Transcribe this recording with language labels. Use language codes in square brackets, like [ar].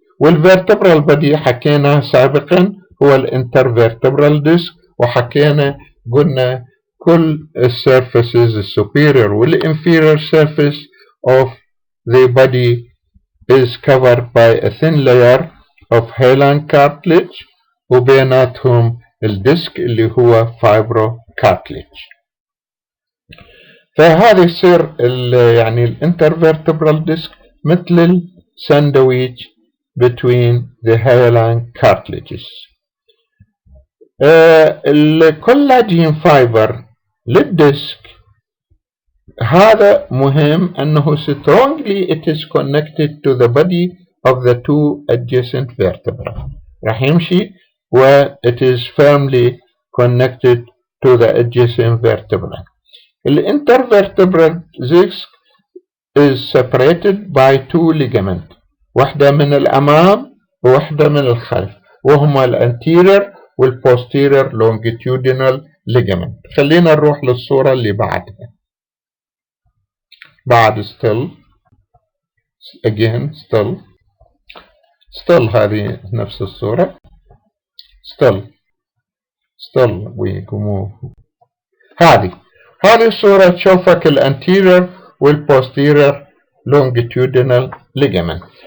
[en] والvertebral body [ar] حكينا سابقا هو [en] الانترvertebral disc، [ar] وحكينا قلنا كل السيرفيسز السوبيريور [en] والinferior surface of the body is covered by a thin layer of hyaline cartilage [ar] وبيناتهم الديسك اللي هو [en] fibrocartilage. [ar] فهذا يصير يعني الانترvertebral disc مثل الساندويتش between the hyaline cartilages. الكولاجين فايبر للديسك هذا مهم أنه [en] strongly it is connected to the body of the two adjacent vertebrae. [ar] راح يمشي و [en] it is firmly connected to the adjacent vertebrae. The intervertebral disc is separated by two ligaments. [ar] واحدة من الأمام وواحدة من الخلف وهما الانتيرير والposterior longitudinal ligament. خلينا نروح للصورة اللي بعدها. [en] بعد still again still [ar] هذه نفس الصورة [en] still we move. [ar] هذه الصورة تشوفك الانتيرير والposterior longitudinal ligament.